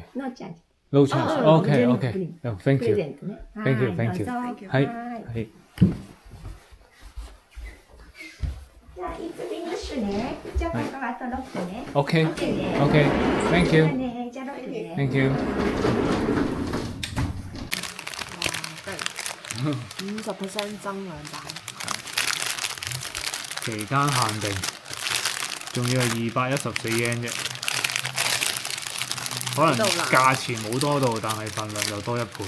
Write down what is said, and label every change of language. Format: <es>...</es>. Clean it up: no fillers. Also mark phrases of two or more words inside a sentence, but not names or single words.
<en>no charge. No charge。哦 OK プ OK。Thank レゼ you。ントね。 Thank you</en> <ja>はい</ja> <en>Thank you。</en> <ja>どうぞはいはいはい。じゃあ、いつフィニッシュね。じゃあ、ここあと6個ね。</ja> <en>OK OK ね。 OK。Thank</en> <ja>じゃあ</ja> <en>you。</en> <ja>ね、じゃあ6ね。</ja> <en>Thank you。</en> <yue>哇，50% 增兩版，期間限定，仲要係214 yen 啫。可能價錢冇多到，但係份量又多1倍，</yue>